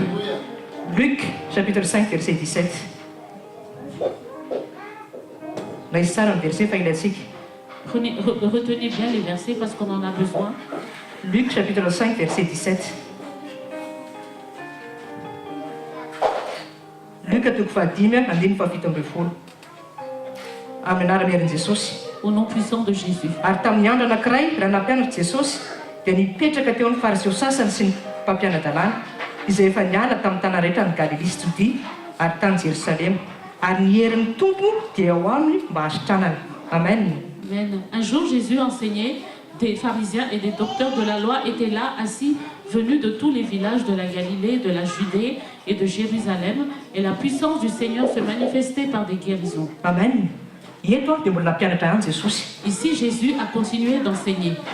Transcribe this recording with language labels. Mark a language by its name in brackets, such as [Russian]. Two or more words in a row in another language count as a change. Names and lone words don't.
[French] Luc, chapitre 5, verset 17. Retenez bien les versets parce qu'on en a besoin. Luc chapitre 5 verset 17. [Malagasy] Luc atoko fahadimy andiny fahafito ambin'ny folo. Amin'ny anarany Jesosy. [French] Au nom puissant de Jésus. [Malagasy] Ary tamin'ny andro anankiray raha nampianatra Jesosy dia nipetraka teo ny fariseo sasany sy ny mpampianadalàna izay efa niala tamin'ny tany rehetra ny Galilea sy Judea ary tany Jérusalem. Ary ny herin'ny tompo dia ao aminy mba hasitranana. Amen. Amen. [French] Un jour Jésus enseignait, des pharisiens et des docteurs de la loi étaient là assis, venus de tous les villages de la Galilée, de la Judée et de Jérusalem, et la puissance du Seigneur se manifestait par des guérisons. Amen. Ici, Jésus a continué d'enseigner.